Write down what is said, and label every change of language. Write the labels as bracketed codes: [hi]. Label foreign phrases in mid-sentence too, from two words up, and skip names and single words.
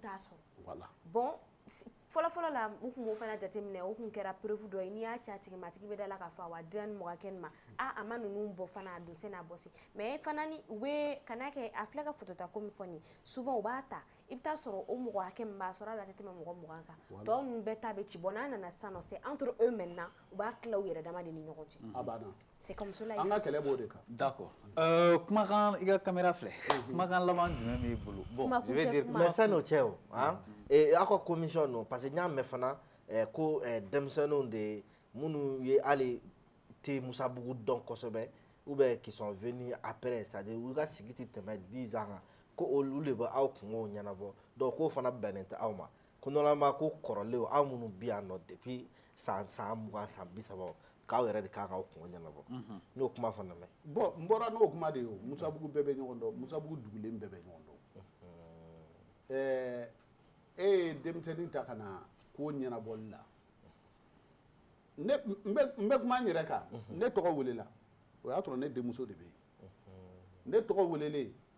[bm] t'a sɔrɔ bon fɔlɔfɔlɔ la u tun b'o fana jateminɛ o tun kɛra preuve dɔ ye n'i y'a ci a tigi ma a tigi bɛ da la k'a fɔ awɔ a dira nin mɔgɔ hakɛ nin ma a ma ninnu bɔ fana a don se n'a bɔ se mais fana ni u bɛ ka n'a kɛ a filɛ ka photo ta ko min fɔ nin souvent u b'a ta i bɛ taa sɔrɔ o mɔgɔ hakɛ min b'a sɔrɔ hali a tɛ tɛmɛ mɔgɔ 20 kan tɔ ninnu bɛɛ ta bɛ ci bɔn n'a nana sisan nɔ [fr] c'est entre eux maintenant [bm] u b'a tila u yɛrɛ dama de ni ɲɔgɔn cɛ a banna [fr] c'est comme cela [bm] an ka kɛlɛ b'o de kan d'accord kumakan i ka caméra filɛ kumakan laban jumɛn b'i bolo bon [fr] je vais dire [bm] mais san'o cɛ o aw ka commission [fr] non parce que [bm] n y'a mɛn fana ko denmisɛnninw de minnu ye hali te musabugu dɔn kosɛbɛ [fr] ou bien qui sont venus après c'est-à-dire [bm] u ka sigi tɛ tɛmɛ 10 ans kan ko olu de bɛ aw kungow ɲɛnabɔ donc k'o fana bɛnnen tɛ aw ma ko normalement ko kɔrɔlenw aw minnu bi yan nɔ depuis san 20 san 30 k'aw yɛrɛ de kan k'aw kungo ɲɛnabɔ n'o kuma fana mɛn bon n bɔra n'o kuma de ye o musabugu bɛɛ bɛ ɲɔgɔn dɔn musabugu dugulen bɛɛ bɛ ɲɔgɔn dɔn e ye denmisɛnnin ta ka na ko ɲɛnabɔli la n bɛ kuma n yɛrɛ kan ne tɔgɔ welela o y'a sɔrɔ ne denmuso de bɛ yen ne tɔgɔ welelen